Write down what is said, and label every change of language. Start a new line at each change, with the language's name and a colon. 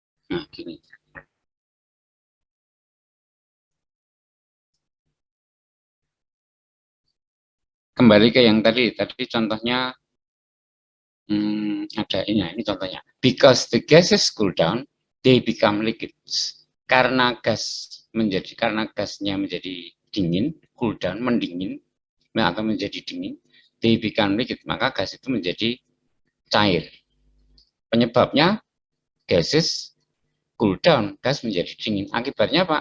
Indonesian: Nah, gini. Kembali ke yang tadi contohnya ada ini contohnya.
English: Because the gases cool down, they become liquids.
Indonesian: Karena gasnya menjadi dingin,
English: cool down,
Indonesian: mendingin, atau menjadi dingin,
English: they become liquid,
Indonesian: maka gas itu menjadi cair. Penyebabnya
English: gases cool down,
Indonesian: gas menjadi dingin. Akibatnya apa?